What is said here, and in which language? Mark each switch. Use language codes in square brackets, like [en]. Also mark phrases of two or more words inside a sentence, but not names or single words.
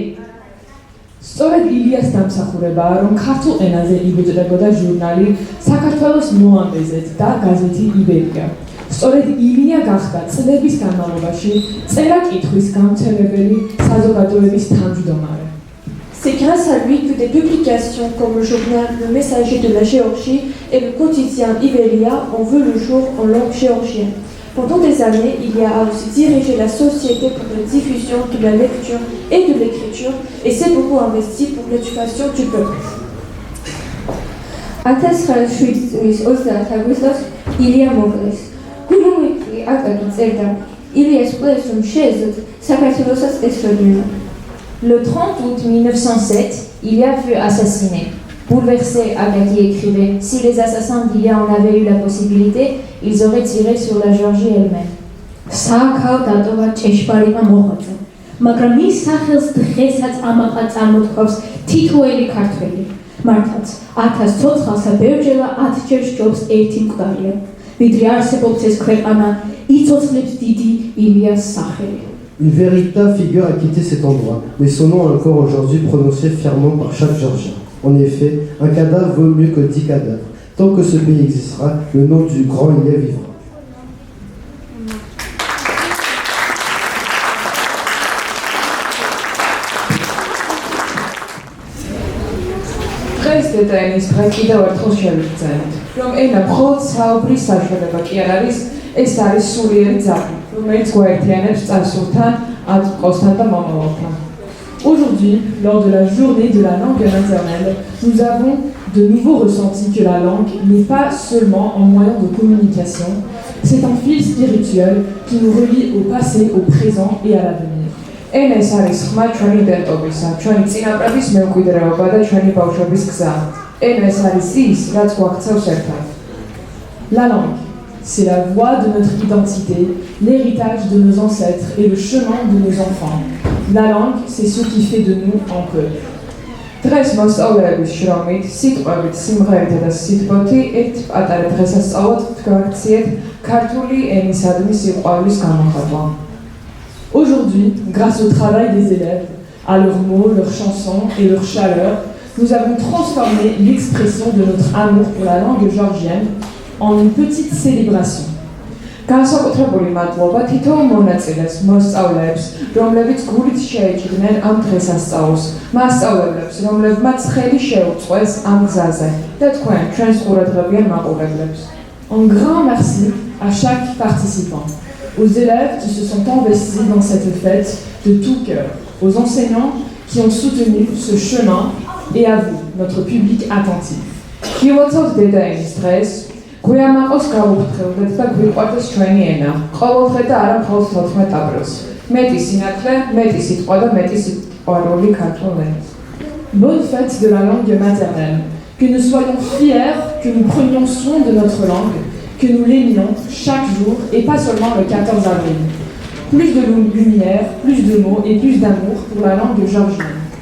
[ka] სწორედ ილიას დამსახურებაა, რომ ქართულ ენაზე იბეჭდებოდა ჟურნალი საქართველოს მოამბეზეთ და გაზეთი იბერია. სწორედ ილია გახდა წლების განმავლობაში წერა-კითხვის გამცემებელი საზოგადოების თავმჯდომარე. [fr] C'est grâce à lui que des publications comme le journal Le Messager de la Géorgie et le quotidien Iveria ont vu le jour en langue géorgienne. Pendant des années, il a aussi dirigé la Société pour la diffusion de la lecture et de l'écriture et s'est beaucoup investi pour l'éducation du peuple. [ka] 1907 წლის 30 აგვისტოს ილია მოკლეს. გულმოკლი აკაკი წერდა ილიას კლეს რომ შეეძლოთ საქართველოსაც ესროდნენ. [fr] Le 30 août 1907, Ilia fut assassiné. Bouleversé, Akaki écrivait, si les assassins d'Ilia en avaient eu la possibilité, ils auraient tiré sur la Géorgie elle-même. [ka] სააქაო დატოვა ჭეშმარიტმა მოღვაწემ, მაგრამ მის სახელს დღესაც ამაყა წარმოთქვავს თითოეული ქართველი. მართლაც 1000 ცოცხალსა ბევრჯერა 10 ჯერ სჯობს ერთი მკვდარია. ვიდრე არსებობს ეს ქვეყანა, იცოცხლებს დიდი ილიას სახელი. [fr] Une véritable figure a quitté cet endroit, mais son nom est encore aujourd'hui prononcé fièrement par chaque Géorgien. En effet, un cadavre vaut mieux que 10 cadavres. Tant que ce pays existera, le nom du grand Ilia vivra. [ka] დღეს დედაენის დღე კიდევ ერთხელ შევიგრძენთ, რომ ენა მხოლოდ საუბრის საშუალება კი არ არის, ეს არის სულიერი ძაღლი, რომელიც გვაერთიანებს წარსულთან, აწმყოსთან და მომავალთან. [fr] Aujourd'hui, lors de la journée de la langue maternelle, nous avons de nouveau ressenti que la langue n'est pas seulement un moyen de communication, c'est un fil spirituel qui nous relie au passé, au présent et à l'avenir. [ka] ენა ეს არის ხმა ჩვენი იდენტობისა, ჩვენი წინაპრების მემკვიდრეობა და ჩვენი ბავშვობის გზა. ენა ეს არის ის, რაც გვაქცევს ერთად. [fr] La langue, c'est la voix de notre identité, l'héritage de nos ancêtres et le chemin de nos enfants. La langue, c'est ce qui fait de nous un peuple. [ka] დღეს მოსწავლეების შრომით, სიტყვებით, სიმღერითა და სიტყვოთი ერთ პატარა დღესასწაულად გვაქციეთ ქართული ენისადმი სიყვარულის გამოხატვა. [fr] Aujourd'hui, grâce au travail des élèves, à leurs mots, leurs chansons et leur chaleur, nous avons transformé l'expression de notre amour pour la langue géorgienne en une petite célébration. [ka] განსაკუთრებული მადლობა თითოეულ მონაწილეს, მოსწავლეებს, რომლებიც გულით შეეჭიდნენ ამ დღესასწაულს, მასწავლებლებს, რომლებმაც ხელი შეუწყეს ამ გზაზე და თქვენ ჩვენს ყურადღებიან მაყურებლებს. [fr] Un grand merci à chaque participant, aux élèves qui se sont investis dans cette fête de tout cœur, aux enseignants qui ont soutenu ce chemin et à vous, notre public attentif. [ka] გილოცავთ დედაენის დღეს, გვიამაყოს გავუფრთხილდეთ და გვიყვარდეს ჩვენი ენა, ყოველდღე და არა მხოლოდ 14 აპრილს. მეტი სინათლე, მეტი სიტყვა და მეტი სიყვარული ქართულ ენას. [fr] Bonne fête de la langue maternelle. Que nous soyons fiers, que nous prenions soin de notre langue, que nous l'aimions chaque jour et pas seulement le 14 avril. Plus de lumière, plus de mots et plus d'amour pour la langue géorgienne.